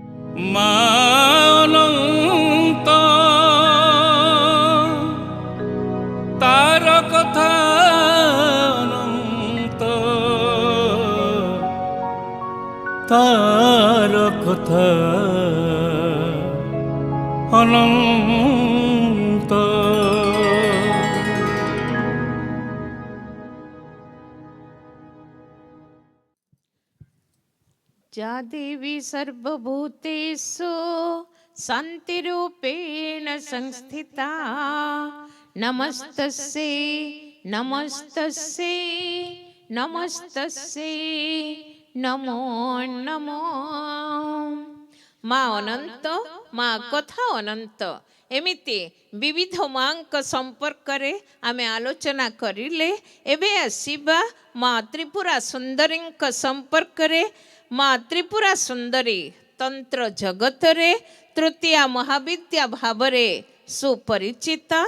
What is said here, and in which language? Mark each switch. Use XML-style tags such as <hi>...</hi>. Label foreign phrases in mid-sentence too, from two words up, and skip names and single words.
<or>ମା ଅନନ୍ତ ତାର କଥା ଅନନ୍ତ ତାର କଥା ଅନନ୍ତ।</or> <sa>या देवी सर्वभूतेषु शान्तिरूपेण संस्थिता नमस्तस्यै नमस्तस्यै नमस्तस्यै नमो नमो।</sa> <or>ମା ଅନନ୍ତ, ମା କଥା ଅନନ୍ତ, ଏମିତି ବିବିଧ ମାଙ୍କ ସମ୍ପର୍କରେ ଆମେ ଆଲୋଚନା କରିଲେ। ଏବେ ଆସିବା ମା ତ୍ରିପୁରା ସୁନ୍ଦରୀଙ୍କ ସମ୍ପର୍କରେ। ମା ତ୍ରିପୁରା ସୁନ୍ଦରୀ ତନ୍ତ୍ର ଜଗତରେ ତୃତୀୟା ମହାବିଦ୍ୟା ଭାବରେ ସୁପରିଚିତା।</or>